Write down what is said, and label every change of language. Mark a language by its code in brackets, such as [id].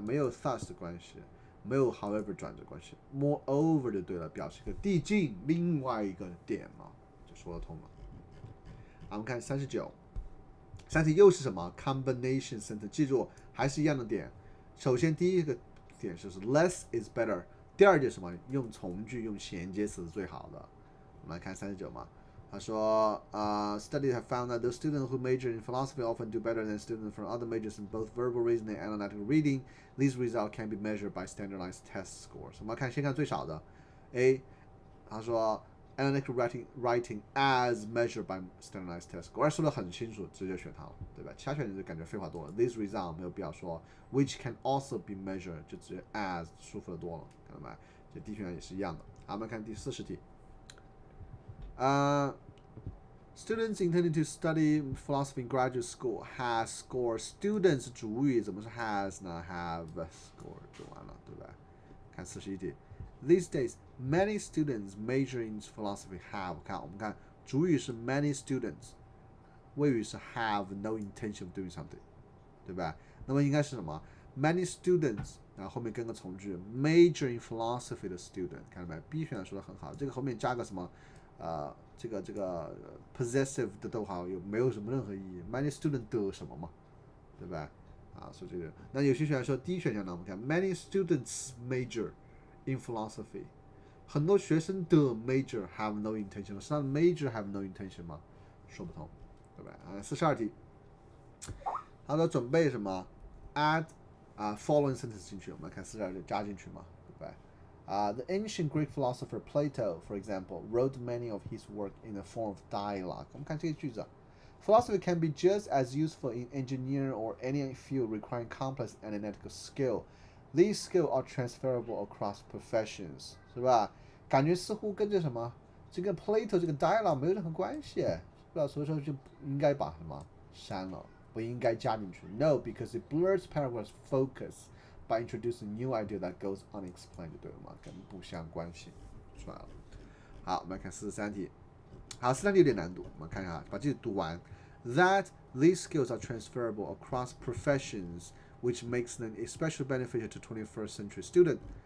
[zh] 没有 thus 的关系。没有 however 转折关系 ，moreover 就对了，表示一个递进另外一个点嘛，就说得通了。我们看39，又是什么 combination sentence？记住还是一样的点。首先第一个点就是 less is better， 第二点什么？用从句用衔接词是最好的。我们来看39嘛。 [en] 他说，studies have found that those students who major in philosophy often do better than students from other majors in both verbal reasoning and analytical reading. These results can be measured by standardized test scores。 [zh] 我们先看最少的 A， 他说 [en] analytical writing as measured by standardized test score， [zh] 说得很清楚，直接选它了，对吧？其他选择就感觉废话多了。 [en] These results [zh] 没有必要说 [en] ，which can also be measured 就直接 as [zh] 舒服的多了，看到没？这 D 选项也是一样的。好，我们看第40题。 [en] Students intending to study philosophy in graduate school has scored. [zh] Students 主语怎么是 has 呢 ？ [en] Have scored [zh] 就完了，对吧？看41题。 [en] These days, many students major in philosophy have， [zh] 我们看主语是 [en] many students， [zh] 谓语是 [en] have no intention of doing something， 对吧？ [zh] 那么应该是什么 ？Many students， 然后后面跟个从句 [en] major in philosophy [zh] 的 student， 看到没 ？B 选项说的很好，这个后面加个什么？这个 possessive 的逗号没有什么任何意义 ？Many students 的什么嘛，对吧？所以这个，那有些选项说 D 选项呢，我们看 [en] many students major in philosophy， [zh] 很多学生的 [en] major have no intention， [zh] 是他的 major have no intention 吗？说不通，对吧？42题，他说准备什么 [en] ？add following sentence 进去，我们看42题加进去嘛，对吧？The ancient Greek philosopher Plato, for example, wrote many of his work in the form of dialogue. 我们看这个句子，Philosophy can be just as useful in engineering or any field requiring complex analytical skill. These skills are transferable across professions， 是吧？ [zh] 感觉似乎跟这什么，这个 Plato 这个 dialogue 没有任何关系，是吧？所以说就应该把什么删了，不应该加进去。 [en] No, because it blurs paragraph's focus by introducing new idea that goes unexplained， [zh] 就对了嘛，跟不相关系出来了。好，我们来看43题。好，43题有点难读，我们看一下，把这读完。 [en] That these skills are transferable across professions, which makes them especially beneficial to 21st century students。